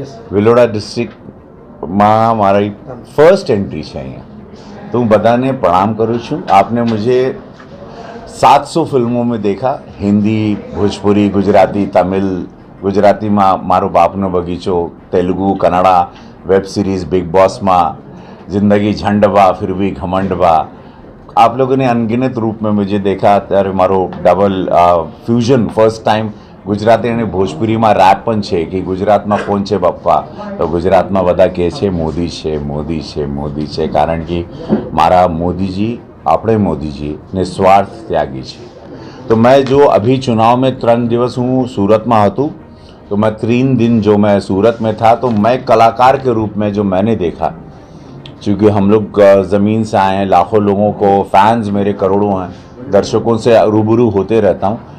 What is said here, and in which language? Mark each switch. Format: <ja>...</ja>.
<gu>ભિલોડા ડિસ્ટ્રિક્ટમાં મારી first entry છે અહીંયા, તો હું બધાને પ્રણામ કરું છું.</gu> <hi>આપને મુझे 700 फिल्मों में देखा, हिंदी, भोजपुरी, गुजराती, तमिल.</hi> <gu>गुजरातीમાં મારો બાપનો બગીચો, Telugu, Kannada, web series big બોસમાં, જિંદગી झंडवा फिर भी घमंडवा.</gu> <hi>आप लोगों ने अनगिनत रूप में मुझे देखा.</hi> <gu>ત્યારે મારો double fusion first time Gujarati અને ભોજપુરીમાં રેપ પણ છે કે ગુજરાતમાં કોણ છે પપ્પા, તો ગુજરાતમાં બધા કહે છે મોદી છે, મોદી છે, મોદી છે, કારણ કે મારા મોદીજી, આપણે મોદીજી નિસ્વાર્થ ત્યાગી છે.</gu> <hi>तो मैं जो अभी चुनाव में 3 दिवस हूँ सूरत में हूँ, तो मैं 3 दिन जो मैं सूरत में था, तो मैं कलाकार के रूप में जो मैंने देखा, क्योंकि हम लोग ज़मीन से आए हैं, लाखों लोगों को फैंस मेरे करोड़ों हैं, दर्शकों से रूबरू होते रहता हूँ.</hi>